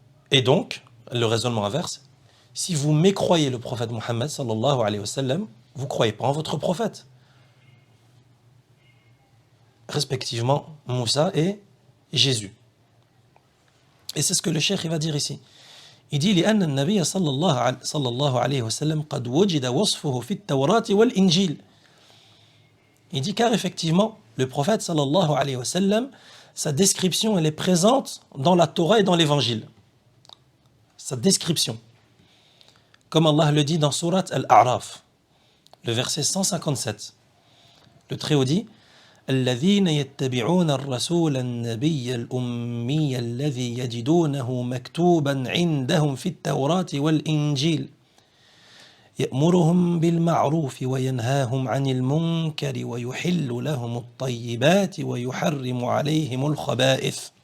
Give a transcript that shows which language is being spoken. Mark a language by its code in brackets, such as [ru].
[fr] Et donc, le raisonnement inverse, si vous mécroyez le prophète Mohammed sallallahu alayhi wa sallam, vous ne croyez pas en votre prophète. Respectivement, Moussa et Jésus. Et c'est ce que le cheikh va dire ici. Il dit [ar] لأن النبي صلى الله عليه وسلم قد وجد وصفه في التوراة والإنجيل. [fr] Il dit car effectivement, le prophète sallallahu alayhi wa sallam, sa description elle est présente dans la Torah et dans l'Évangile. Sa description. Comme Allah le dit dans Surat Al-A'raf, le verset 157. Le Très-Haut dit [ar] الذين يتبعون الرسول النبي الأمي الذي يجدونه مكتوبا عندهم في التوراة والإنجيل يأمرهم بالمعروف وينهاهم عن المنكر ويحل لهم الطيبات ويحرم عليهم الخبائث.